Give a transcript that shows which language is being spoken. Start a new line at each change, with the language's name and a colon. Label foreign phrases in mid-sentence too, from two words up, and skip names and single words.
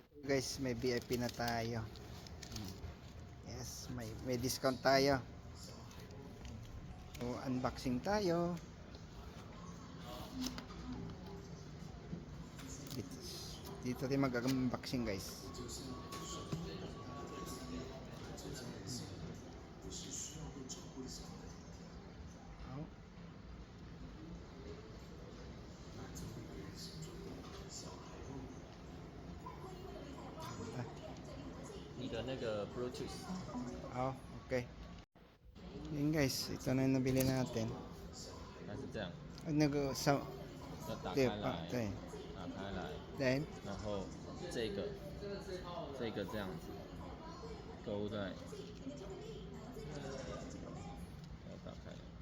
Filipino: guys, may VIP na tayo. Yes, may discount tayo. So, unboxing tayo. Dito tayo mag-unboxing guys. Oh.
Chinese: 你的那个 Bluetooth，
English: Oh, okay.
Filipino: Yun guys, ito na yung nabili natin.
Chinese: 它是这样，
Filipino: Sa
Chinese: 要打开对来，对，打开来，
English: then
Chinese: 然后这个这样子勾在，要打开，